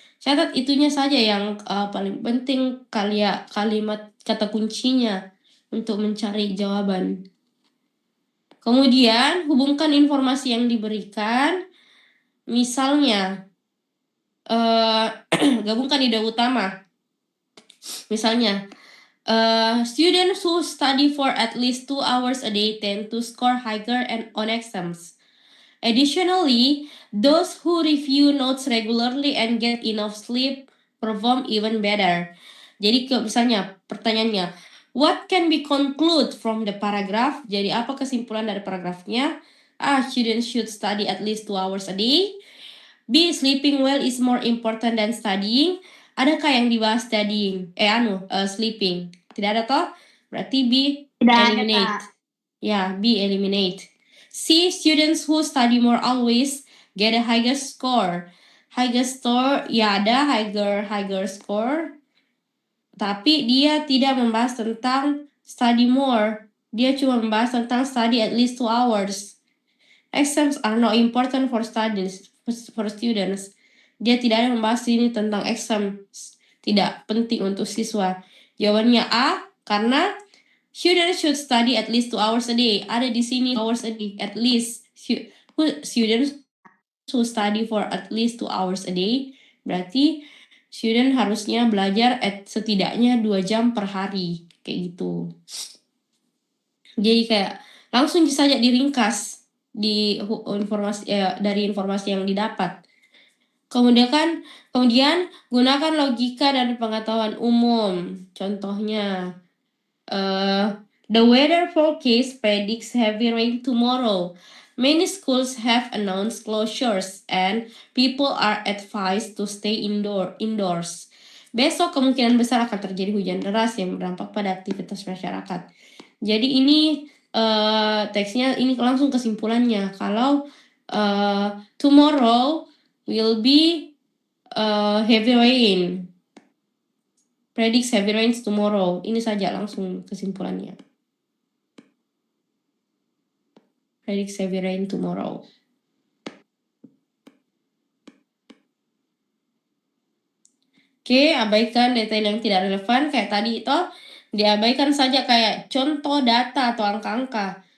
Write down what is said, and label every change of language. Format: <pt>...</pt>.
<id>Catat itunya saja yang paling penting kalimat kata kuncinya untuk mencari jawaban. Kemudian hubungkan informasi yang diberikan. Misalnya gabungkan ide utama. Misalnya</id> <en>students who study for at least 2 hours a day tend to score higher on exams. Additionally, those who review notes regularly and get enough sleep perform even better.</en> <id>Jadi misalnya pertanyaannya,</id> <en>what can be conclude from the paragraph?</en> <id>Jadi apa kesimpulan dari paragrafnya?</id> <en>A, students should study at least 2 hours a day. B, sleeping well is more important than studying.</en> <id>Adakah yang dibahas studying? Sleeping. Tidak ada toh? Berarti B, eliminate. Ya, B, eliminate.</id> <en>C, students who study more always get a higher score. Higher score,</en> <id>ya ada</id> <en>higher score.</en> <id>Tapi dia tidak membahas tentang</id> <en>study more.</en> <id>Dia cuma membahas tentang</id> <en>study at least 2 hours. Exams are not important for students.</en> <id>Dia tidak ada membahas ini tentang exam. Tidak penting untuk siswa. Jawabannya A, karena</id> <en>students should study at least 2 hours a day.</en> <id>Ada di sini</id> <en>hours a day, at least. Students who study for at least 2 hours a day.</en> <id>Berarti student harusnya belajar setidaknya 2 jam per hari. Kayak gitu. Jadi kayak langsung saja diringkas di informasi dari informasi yang didapat. Kemudian gunakan logika dan pengetahuan umum. Contohnya,</id> <en>the weather forecast predicts heavy rain tomorrow. Many schools have announced closures and people are advised to stay indoors.</en> <id>Besok kemungkinan besar akan terjadi hujan deras yang berdampak pada aktivitas masyarakat. Jadi ini teksnya ini langsung kesimpulannya. Kalau</id> <en>tomorrow will be heavy rain. Predicts heavy rains tomorrow.</en> <id>Ini saja langsung kesimpulannya.</id> <en>Predicts heavy rain tomorrow.</en> <id>Oke, abaikan detail yang tidak relevan kayak tadi itu. Diabaikan saja kayak contoh data atau angka-angka.</id>